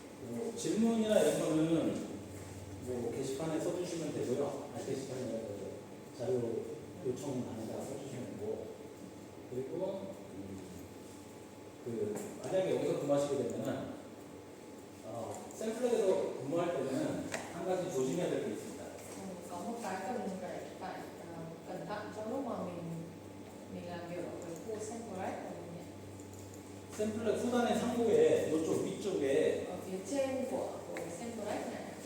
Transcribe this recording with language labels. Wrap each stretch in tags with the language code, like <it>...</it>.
<ko>뭐 질문이나 이런 거는 뭐 게시판에 써주시면 되고요. 게시판에 자료 요청안에다가 써주시면 되고, 그리고 그 만약에 여기서 근무하시게 되면은 샘플에서 근무할 때는 한 가지 조심해야 될 게 있습니다.</ko> <vi>có một cái cần phải phải cẩn thận trong lúc mà mình làm việc ở cái khu Central của mình ấy.</vi> <ko>샘플의 후단의 상부에 이쪽 위쪽에</ko> <vi>ở phía trên của cái Central này</vi>